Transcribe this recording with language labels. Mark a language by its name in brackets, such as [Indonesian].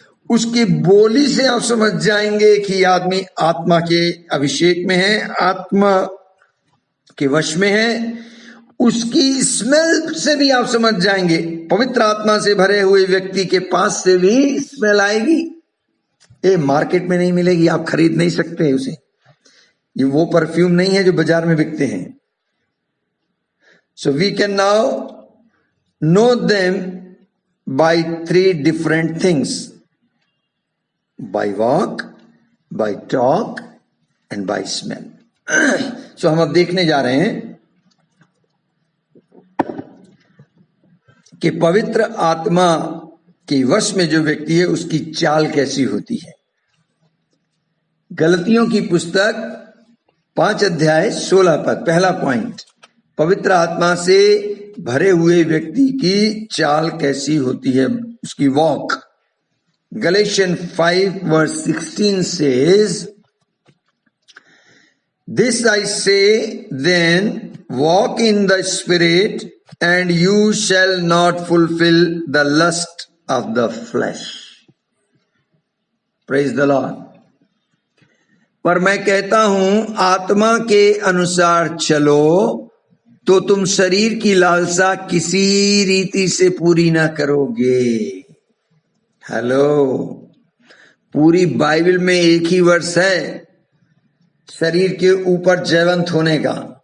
[Hindi] उसकी बोली से आप समझ जाएंगे कि आदमी आत्मा के अभिषेक में है, आत्मा के वश में है। उसकी स्मेल से भी आप समझ जाएंगे। पवित्र आत्मा से भरे हुए व्यक्ति के पास से भी स्मेल आएगी। ये मार्केट में नहीं मिलेगी, आप खरीद नहीं सकते उसे। ये वो परफ्यूम नहीं है जो बाजार में बिकते हैं। [English] So we can now know them by 3 different things: by walk, by talk and by smell. [Hindi] So हम अब देखने जा रहे हैं कि पवित्र आत्मा के वश में जो व्यक्ति है उसकी चाल कैसी होती है। गलतियों की पुस्तक 5 अध्याय 16 पद, पहला पॉइंट, पवित्र आत्मा से भरे हुए व्यक्ति की चाल कैसी होती है, उसकी walk. [English] Galatians 5 verse 16 says, "This I say then, walk in the Spirit, and you shall not fulfill the lust of the flesh." Praise the Lord. [Hindi] पर मैं कहता हूं, आत्मा के अनुसार चलो तो तुम शरीर की लालसा किसी रीति से पूरी ना करोगे। हेलो, पूरी बाइबल में एक ही वर्ष है शरीर के ऊपर जयवंत होने का।